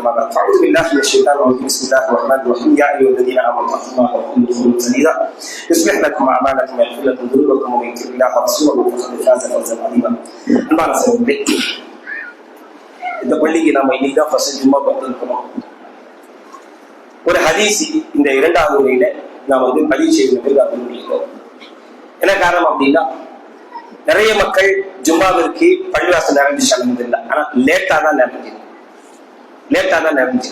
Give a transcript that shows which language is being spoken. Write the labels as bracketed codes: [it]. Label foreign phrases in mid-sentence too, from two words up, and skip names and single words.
[ar] أما بعد، فأعوذ بالله من الشيطان الرجيم. بسم الله الرحمن الرحيم. يا أيها الذين آمنوا اتقوا الله وقولوا قولا سديدا يصلح لكم أعمالكم ويغفر لكم ذنوبكم ومن يطع الله ورسوله فقد فاز فوزا عظيما. [ta] அன்பான சகோதரர்களே, இந்த பள்ளிக்கு நாம இன்னைக்கு ஃபர்ஸ்ட் ஜும்மா வந்திருக்கிறோம். ஒரு ஹதீஸ் இந்த இரண்டாவது உரையில நாம் பதிவு செய்வது. என்ன காரணம் அப்படின்னா, நிறைய மக்கள் ஜும்மாவிற்கு பள்ளிவாசல் நிறைஞ்சிச்சு அல்ஹம்துலில்லாஹ், ஆனா லேட்டா தான் நிறைஞ்சு.